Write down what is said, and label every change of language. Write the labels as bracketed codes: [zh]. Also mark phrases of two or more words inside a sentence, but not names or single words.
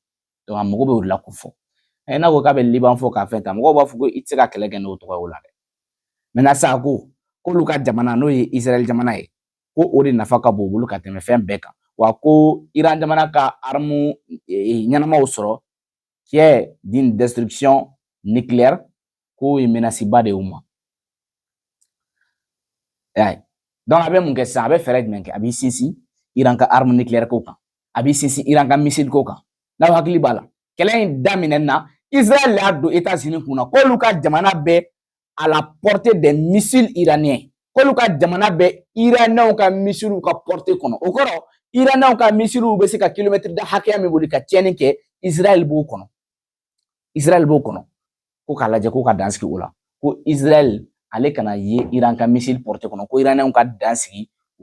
[bm] Donc a mago bɛ o de la k'o fɔ. N'a ko k'a bɛ Liban fɔ k'a fɛn ta, mɔgɔw b'a fɔ ko i tɛ se ka kɛlɛ kɛ n'o tɔgɔ ye o la dɛ. Maintenant sa ko luka jamana no ye Israel jamana ye ko o de nafa ka bon bolo ka tɛmɛ fɛn bɛɛ kan wa ko Iran jamana ka arme ɲɛnamaw sɔrɔ [fr] qui est d'une destruction nucléaire [bm] ko ye menace ba de y'u ma. Donc a bɛ mun kɛ sisan a bɛ fɛɛrɛ jumɛn kɛ a b'i sinsin Iran ka [fr] arme nucléaire [bm] ko kan a b'i sinsin Iran ka missile ko kan n'aw hakili b'a la kɛlɛ in daminɛ na Israël y'a don États-Unis kunna k'olu ka jamana bɛ [fr] à la portée des missiles iraniens [bm] k'olu ka jamana bɛ Iranien ka missiles ka portée kɔnɔ o kɔrɔ Iranien ka missiles bɛ se ka kilomètre da hakɛya min boli ka tiɲɛni kɛ Israël b'o kɔnɔ Israël b'o kɔnɔ ko k'a lajɛ ko ka dan sigi o la ko Israël ale kana ye Iran ka [fr] missile portée [bm] kɔnɔ ko Iranien ka dan sigi u